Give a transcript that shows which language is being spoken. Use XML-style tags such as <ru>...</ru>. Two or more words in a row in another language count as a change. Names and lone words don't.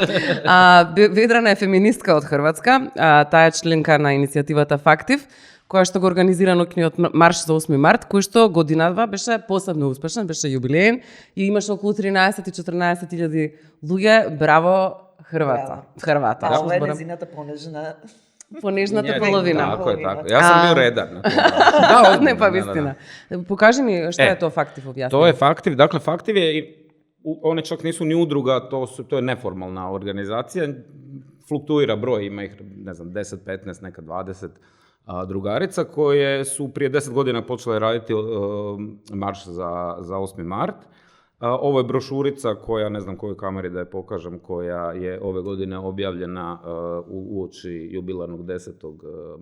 <mk>Ведрана е феминистка од Хрватска, таа е членка на иницијативата Фактив, која што го организира ноќниот марш за 8 март, кој што годинава беше посебно успешен, беше јубилеен и имаше околу 13 и 14 илјади луѓе. Браво Хрвата. Хрвата. Ова е незината Понежната половина. Така е, така. Јас сум бил редар. Не па вистина. Покажи ни што е тоа Фактив, објасни. Тоа е Фактив, дакле Фактив е</mk> <hr>one čak nisu ni udruga, to je neformalna organizacija, fluktuira broj, ima ih, ne znam, 10, 15, neka 20 drugarica koje su prije 10 godina počele raditi marš za 8. mart. Ovo je brošurica koja, ne znam kojoj kameri da je pokažem, koja je ove godine objavljena uoči jubilarnog 10.</hr>